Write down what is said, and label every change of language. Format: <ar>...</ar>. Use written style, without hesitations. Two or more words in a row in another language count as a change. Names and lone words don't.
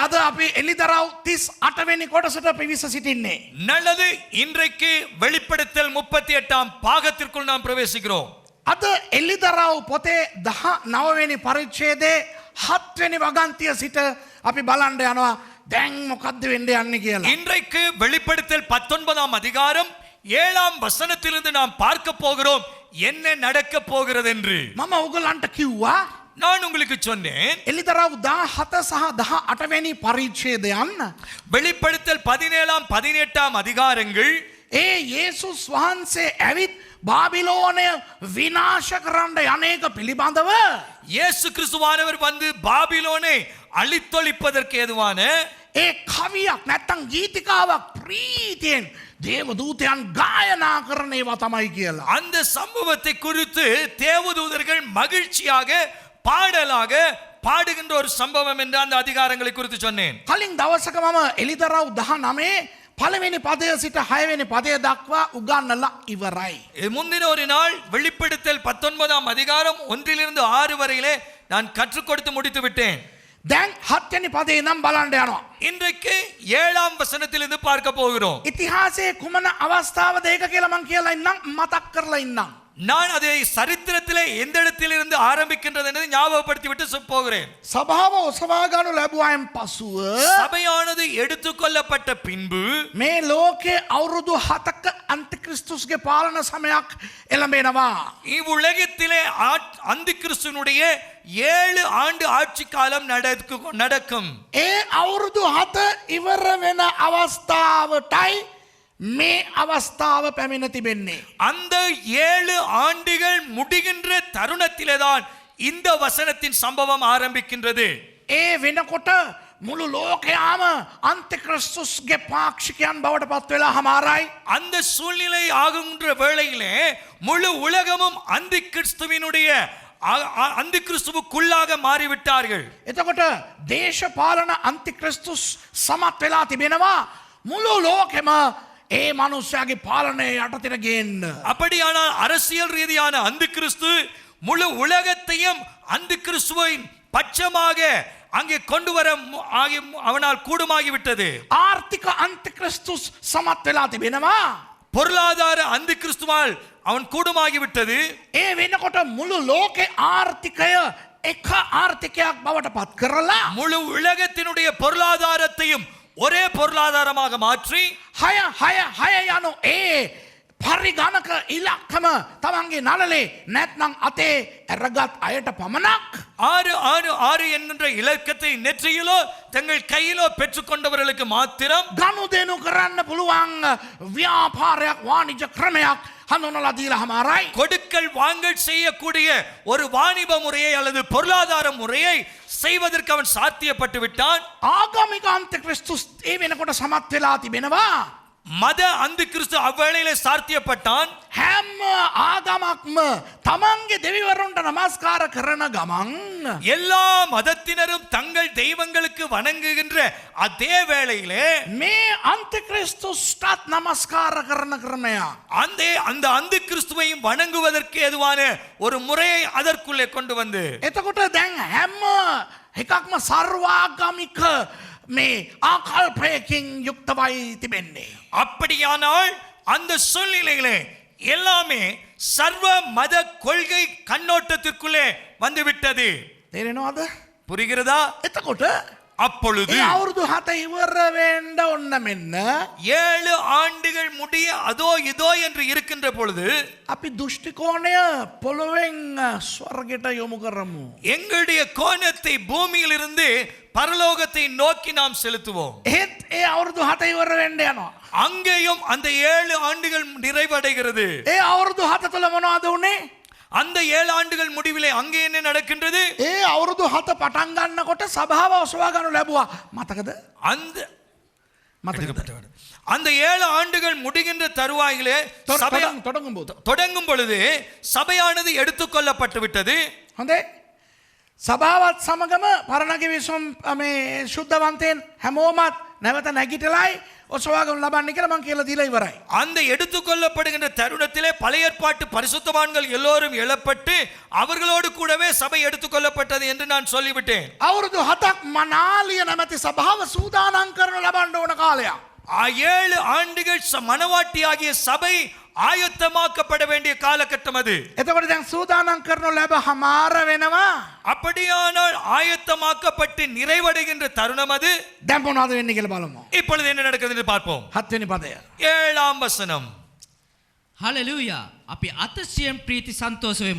<si>අපි එලිදරව් 38 වෙනි කොටසට පිවිස සිටින්නේ.</si> <ta>நல்லது, இன்றைக்கு வெளிப்படுத்தல் 38ஆம் பாகத்திற்குள் நாம் பிரவேசிக்கிறோம்.</ta> <si>අද එලිදරව් පොතේ 19 වෙනි පරිච්ඡේදයේ 7 වෙනි වගන්තිය සිට අපි බලන්න යනවා දැන් මොකද්ද වෙන්නේ යන්නේ කියලා.</si> <ta>இன்றைக்கு வெளிப்படுத்தல் 19ஆம் அதிகாரம் 7ஆம் வசனத்திலிருந்து நாம் பார்க்க போகிறோம் என்ன நடக்க போகிறது என்று.</ta> <si>මම ඔයගලන්ට කිව්වා</si> <ta>நான் உங்களுக்கு சொன்னேன்,</ta> <si>එලිදරව් 17 සහ 18 වෙනි පරිච්ඡේදයන්</si> <ta>வெளிப்படுத்தல் 17ஆம் 18ஆம் அதிகாரங்கள்</ta> <si>ඒ යේසුස් වහන්සේ ඇවිත් බාබිලෝනය විනාශ කරන්න යන්නේක පිළිබඳව</si> <ta>இயேசு கிறிஸ்துவானவர் வந்து பாபிலோனை அழித்தொழிப்பதற்கு ஏதுவான</ta> <si>ඒ කවියක් නැත්තම් ගීතිකාවක් ප්‍රීතියෙන් දේවදූතයන් ගායනා කරන ඒවා තමයි කියලා.</si> <ta>அந்த சம்பவத்தை குறித்து தேவதூதர்கள் மகிழ்ச்சியாக பாடலாக பாடுகின்ற ஒரு சம்பவம் என்று அந்த அதிகாரங்களை குறித்து சொன்னேன்.</ta> <si>කලින් දවසක මම එලිදරව් 19 පළවෙනි පදය සිට 6 වෙනි පදය දක්වා උගන්වලා ඉවරයි.</si> <ta>முந்தின ஒரு நாள் வெளிப்படுத்தல் 19ஆம் அதிகாரம் 1லிருந்து 6 வரையிலே நான் கற்றுக் கொடுத்து முடித்து விட்டேன்.</ta> <si>දැන් 7 වෙනි පදේ නම් බලන්න යනවා.</si> <ta>இன்றைக்கு 7ஆம் வசனத்திலிருந்து பார்க்க போகிறோம்.</ta> <si>ඉතිහාසයේ කුමන අවස්ථාවද ඒක කියලා මම කියලා ඉන්නම් මතක් කරලා ඉන්නම්.</si> <ta>நான் அதை சரித்திரத்திலே எந்த இடத்திலிருந்து ஆரம்பிக்கின்றது என்று ஞாபகப்படுத்தி விட்டு போகிறேன்.</ta> <si>සභාව ඔසවා ගන්නු ලැබුවායින් පසුව</si> <ta>சபையானது எடுத்துக்கொள்ளப்பட்ட பின்பு</ta> <si>මේ ලෝකේ අවුරුදු 7ක අන්තික්‍රිස්තුස්ගේ පාලන සමයක් එළඹෙනවා.</si> <ta>இவ்வுலகத்திலே அந்தி கிறிஸ்துவனுடைய 7 ஆண்டு ஆட்சி காலம் நடக்கும்.</ta> <si>ඒ අවුරුදු 7 ඉවර වෙන අවස්ථාවටයි මේ අවස්ථාව පැමිණ තිබෙන්නේ.</si> <ta>அந்த 7 ஆண்டுகள் முடிகின்ற தருணத்திலேதான் இந்த வசனத்தின் சம்பவம் ஆரம்பிக்கின்றது.</ta> <si>ඒ වෙනකොට මුළු ලෝකයාම අන්තික්‍රිස්තුස්ගේ පාක්ෂිකයන් බවට පත් වෙලා හමාරයි.</si> <ta>அந்த சூழ்நிலை ஆகுகின்ற வேளையிலே முழு உலகமும் அந்தி கிறிஸ்துவினுடைய அந்தி கிறிஸ்துவுக்குள்ளாக மாறிவிட்டார்கள்.</ta> <si>එතකොට දේශපාලන අන්තික්‍රිස්තුස් සමත් වෙලා තිබෙනවා මුළු ලෝකෙම ඒ මනුස්සයාගේ පාලනය යටතට ගේන්න.</si> <ta>அப்படியானால் அரசியல் ரீதியான அந்தி கிறிஸ்து முழு உலகத்தையும் அந்தி கிறிஸ்துவின் பட்சமாக அங்கே கொண்டு வர அவனால் கூடுமாகிவிட்டது.</ta> <si>ආර්ථික අන්තික්‍රිස්තුස් සමත් වෙලා තිබෙනවා.</si> <ta>பொருளாதார அந்தி கிறிஸ்துவால் அவன் கூடுமாகிவிட்டது.</ta> <si>ඒ වෙනකොට මුළු ලෝකේ ආර්ථිකය එක ආර්ථිකයක් බවට පත් කරලා</si> <ta>முழு உலகத்தினுடைய பொருளாதாரத்தையும் ஒரே பொருளாதாரமாக மாற்றி</ta> <si>6 යනු ඒ පරිගණක ඉලක්කම තමන්ගේ නළලේ නැත්නම් අතේ ඇරගත් අයට පමණක්</si> <ta>666 என்கின்ற இலக்கத்தை நெற்றியிலோ தங்கள் கையிலோ பெற்றுக்கொண்டவர்களுக்கு மாத்திரம்</ta> <si>ගනුදෙනු කරන්න පුළුවන් ව්‍යාපාරයක් වාණිජ ක්‍රමයක් හඳුන්වලා දීලා හමාරයි.</si> <ta>கொடுக்கல் வாங்கல் செய்யக்கூடிய ஒரு வாணிப முறையை அல்லது பொருளாதார முறையை செய்வதற்கு அவன் சாத்தியப்பட்டு விட்டான்.</ta> <si>ආගමික අන්තික්‍රිස්තුස් ඒ වෙනකොට සමත් වෙලා තිබෙනවා.</si> <ta>மத அந்தி கிறிஸ்து அவ்வேளையிலே சாத்தியப்பட்டான்.</ta> <si>හැම ආගමක්ම තමන්ගේ දෙවිවරුන්ට නමස්කාර කරන ගමන්</si> <ta>எல்லா மதத்தினரும் தங்கள் தெய்வங்களுக்கு வணங்குகின்ற அதே வேளையிலே</ta> <si>මේ අන්තික්‍රිස්තුස්ටත් නමස්කාර කරන ක්‍රමයක්.</si> <ta>அந்த அந்தி கிறிஸ்துவையும் வணங்குவதற்கு ஏதுவான ஒரு முறையை அதற்குள்ளே கொண்டு வந்து</ta> <si>එතකොට දැන් හැම එකක්ම සර්වාගමික මේ ආකල්පයකින් යුක්තවයි තිබෙන්නේ.</si> <ta>அப்படியானால் அந்த சூழ்நிலையிலே எல்லாமே சர்வ மத கொள்கை கண்ணோட்டத்திற்குள்ளே வந்துவிட்டது.</ta> <si>තේරෙනවද?</si> <ta>புரிகிறதா?</ta> <si>එතකොට</si> <ta>அப்பொழுது</ta> <si>ඒ අවුරුදු 7 ඉවර වෙන්න ඕන මෙන්න</si> <ta>7 ஆண்டுகள் முடிய அதோ இதோ என்று இருக்கின்ற பொழுது</ta> <si>අපි දෘෂ්ටි කෝණය පොළොවෙන් ස්වර්ගයට යොමු කරමු.</si> <ta>எங்களுடைய கோணத்தை பூமியில் இருந்து பரலோகத்தை நோக்கி நாம் செலுத்துவோம்.</ta> <si>ඒත් ඒ අවුරුදු 7 ඉවර වෙන්න යනවා.</si> <ta>அங்கேயும் அந்த 7 ஆண்டுகள் நிறைவடைகிறது.</ta> <si>ඒ අවුරුදු 7 තුළ මොනවද උනේ?</si> <ta>அந்த 7 ஆண்டுகள் முடிவிலே அங்கே என்ன நடக்கின்றது?</ta> <si>ඒ අවුරුදු 7 පටන් ගන්නකොට සභාව ඔසවා ගන්න ලැබුවා. මතකද?</si> <ta>அந்த 7 ஆண்டுகள் முடிகின்ற தருவாயிலே தொடங்கும் பொழுது சபையானது எடுத்துக்கொள்ளப்பட்டு விட்டது.</ta> <si>හොඳයි. සභාවත් සමගම පරණගේ විසුම් මේ ශුද්ධවන්තයන් හැමෝමත් නැවත නැගිටලයි ඔසවාගම් ලබන්න කියලා මං කියලා දීලා ඉවරයි.</si> <ta>அந்த எடுத்துக்கொள்ளப்படுகின்ற தருணத்திலே பழைய ஏற்பாட்டு பரிசுத்தவான்கள் எல்லோரும் எழப்பட்டு அவர்களோடு கூடவே சபை எடுத்துக்கொள்ளப்பட்டது என்று நான் சொல்லிவிட்டேன்.</ta> <si>අවුරුදු 7ක් මනාලිය නැමැති සභාව සූදානම් කරන ලබන්න ඕන කාලයක්.</si> <ta>7 ஆண்டுகள் மனவாட்டியாகிய சபை ஆயத்தமாக்கப்பட வேண்டிய காலகட்டம் அது.</ta> <si>එතකොට දැන් සූදානම් කරනු ලැබ හමාර වෙනවා.</si> <ta>அப்படியானால் ஆயத்தமாக்கப்பட்டு நிறைவடைகின்ற தருணம் அது.</ta> <si>දැන් මොනවද වෙන්නේ කියලා බලමු.</si> <ta>இப்பொழுது என்ன நடக்கிறது என்று பார்ப்போம்.</ta> <si>7 වෙනි පදය.</si> <ta>7ஆம் வசனம்.</ta> <si>හලෙලූයා. අපි අතිශයින් ප්‍රීති සන්තෝෂ වෙමු.</si>